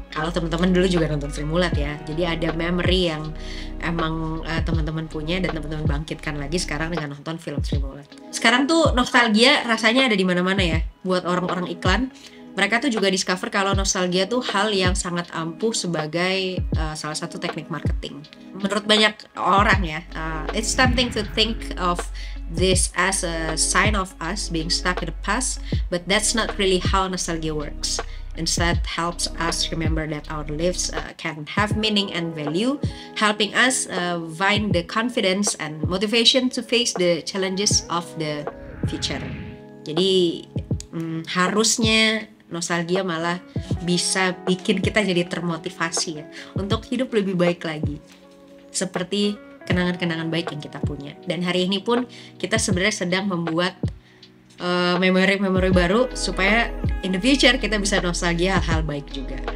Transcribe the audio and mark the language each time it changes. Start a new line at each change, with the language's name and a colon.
Indonesian: Kalau teman-teman dulu juga nonton Sri Mulat ya, jadi ada memory yang emang teman-teman punya dan teman-teman bangkitkan lagi sekarang dengan nonton film Sri Mulat. Sekarang tuh nostalgia rasanya ada di mana-mana ya. Buat orang-orang iklan, mereka tuh juga discover kalau nostalgia tuh hal yang sangat ampuh sebagai salah satu teknik marketing. Menurut banyak orang ya,
English: it's tempting to think of this as a sign of us being stuck in the past, but that's not really how nostalgia works. Instead, helps us remember that our lives can have meaning and value, helping us find the confidence and motivation to face the challenges of the future.
Indonesian: Jadi harusnya nostalgia malah bisa bikin kita jadi termotivasi ya untuk hidup lebih baik lagi, seperti kenangan-kenangan baik yang kita punya. Dan hari ini pun kita sebenarnya sedang membuat memori-memori baru supaya
English: in the future
Indonesian: kita bisa nostalgia hal-hal baik juga.